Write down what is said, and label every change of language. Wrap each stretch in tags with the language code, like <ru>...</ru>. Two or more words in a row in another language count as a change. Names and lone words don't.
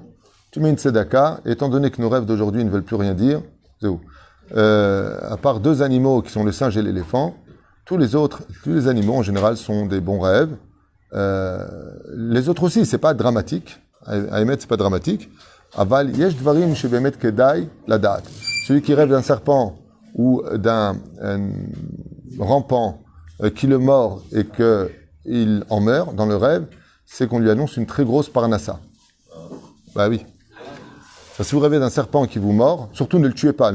<fr>Tu mets une tzedaka, et étant donné que nos rêves d'aujourd'hui ne veulent plus rien dire, à part 2 animaux qui sont le singe et l'éléphant, tous les animaux en général sont des bons rêves. Les autres aussi, c'est pas dramatique. À émettre, c'est pas dramatique.</fr> <he>אבל יש דברים שבאמת כדאי לדעת.</he> <fr>Celui qui rêve d'un serpent ou d'un rampant qui le mord et qu'il en meurt dans le rêve, c'est qu'on lui annonce une très grosse parnassa. Bah oui. Si vous rêvez d'un serpent qui vous mord, surtout ne le tuez pas.</fr>